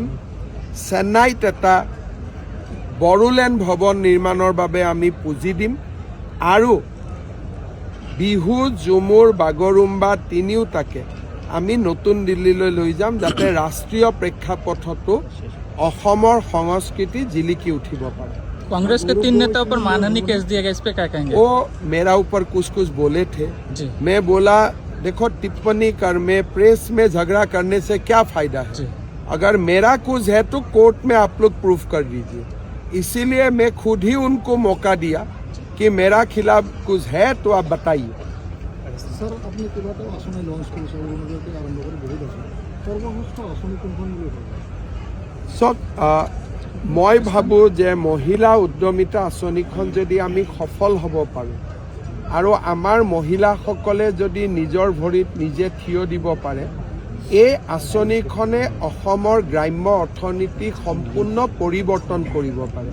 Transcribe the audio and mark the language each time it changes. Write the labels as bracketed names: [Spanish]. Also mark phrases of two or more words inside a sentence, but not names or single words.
[Assamese] চেন্নাইত এটা বড়োলেণ্ড ভৱন নিৰ্মাণৰ বাবে আমি পুঁজি দিম আৰু বিহু, ঝুমুৰ, বাগৰুম্বা তিনিওটাকে আমি নতুন দিল্লীলৈ লৈ যাম যাতে ৰাষ্ট্ৰীয় প্ৰেক্ষাপটতো অসমৰ সংস্কৃতি জিলিকি উঠিব পাৰে। [Hindi] कांग्रेस के 3 नेताओं पर मानहानि केस दिया गया, इस पे क्या कहेंगे? वो मेरा ऊपर कुछ बोले थे जी। मैं बोला देखो, टिप्पणी कर में प्रेस में झगड़ा करने से क्या फायदा है? अगर मेरा कुछ है तो कोर्ट में आप लोग प्रूफ कर दीजिए। इसीलिए मैं खुद ही उनको मौका दिया कि मेरा खिलाफ कुछ है तो आप बताइए। सर, अपने आसनी लॉन्च [Assamese] মই ভাবোঁ যে মহিলা উদ্যমিতা আঁচনিখন যদি আমি সফল হ'ব পাৰোঁ আৰু আমাৰ মহিলাসকলে যদি নিজৰ ভৰিত নিজে থিয় দিব পাৰে, এই আঁচনিখনে অসমৰ গ্ৰাম্য অৰ্থনীতি সম্পূৰ্ণ পৰিৱৰ্তন কৰিব পাৰে।